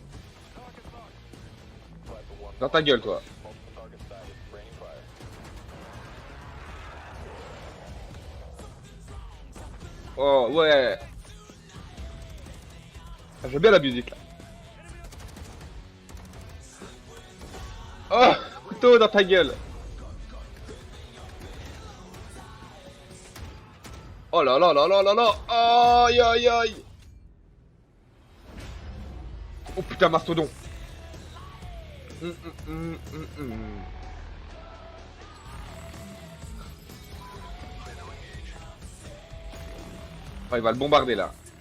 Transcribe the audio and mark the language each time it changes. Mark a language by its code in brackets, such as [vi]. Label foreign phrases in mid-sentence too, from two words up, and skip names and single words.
[fr] Dans ta gueule, toi. Oh, ouais. Ah, j'aime bien la musique, là. Oh, couteau dans ta gueule. Oh là là là là là là. Aïe aïe aïe. Oh putain, mastodon. Oh, il va le bombarder là.